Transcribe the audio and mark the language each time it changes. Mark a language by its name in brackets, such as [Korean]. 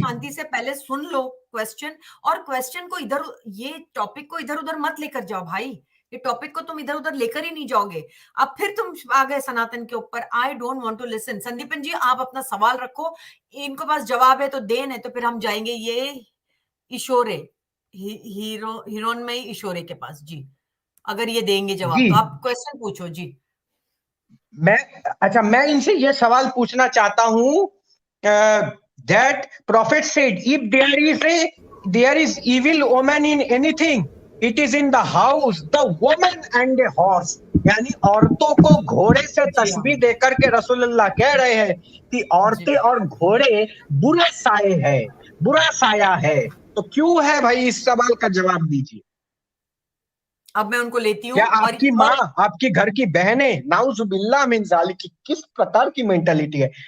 [Hindi] शांति से पहले सुन लो क्वेश्चन, और क्वेश्चन को इधर, ये टॉपिक को इधर उधर मत लेकर जाओ भाई, ये टॉपिक को तुम इधर उधर लेकर ही नहीं जाओगे। अब फिर तुम आ गए सनातन के ऊपर। [English] I don't want to listen. [Hindi] Sandipan जी आप अपना सवाल रखो, इनको पास जवाब है तो देन है, तो फिर हम जाएंगे ये इशोरे, हिरोनमयी इशोरे के पास जी। अगर ये देंगे जवाब जी तो आप क्वेश्चन पूछो जी। मैं इनसे ये सवाल पूछना चाहता हूं, [English] that prophet said if there is evil omen in anything, it is in the house, the woman and a horse। [Hindi] यानी औरतों को घोड़े से तस्बीह देकर के रसूलुल्लाह कह रहे हैं कि औरतें और घोड़े बुरा साये है, बुरा साया है। तो क्यों है भाई, इस सवाल का जवाब दीजिए। अब मैं उनको लेती हूँ। क्या आपकी माँ, आपकी घर की बहनें, नाउजुबिल्लाह मिन ज़ालिक, की किस प्रकार की मेंटालिटी है?